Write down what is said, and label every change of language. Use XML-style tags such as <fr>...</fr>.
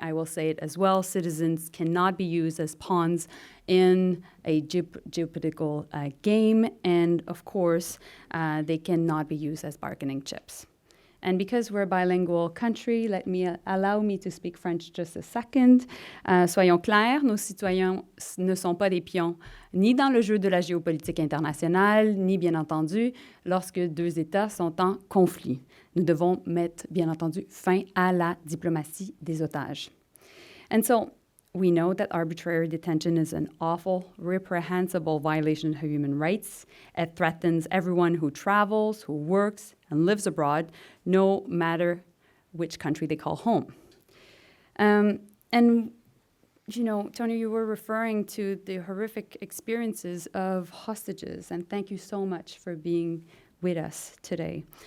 <en>I will say it as well. Citizens cannot be used as pawns in a geopolitical game. And of course, they cannot be used as bargaining chips. And because we're a bilingual country, allow me to speak French just a second.</en> <fr>Soyons clairs, nos citoyens ne sont pas des pions, ni dans le jeu de la géopolitique internationale, ni bien entendu lorsque deux États sont en conflit. Nous devons mettre, bien entendu, fin à la diplomatie des otages.</fr> <en>And so we know that arbitrary detention is an awful, reprehensible violation of human rights. It threatens everyone who travels, who works, and lives abroad, no matter which country they call home. And, you know, Tony, you were referring to the horrific experiences of hostages, and thank you so much for being with us today.</en>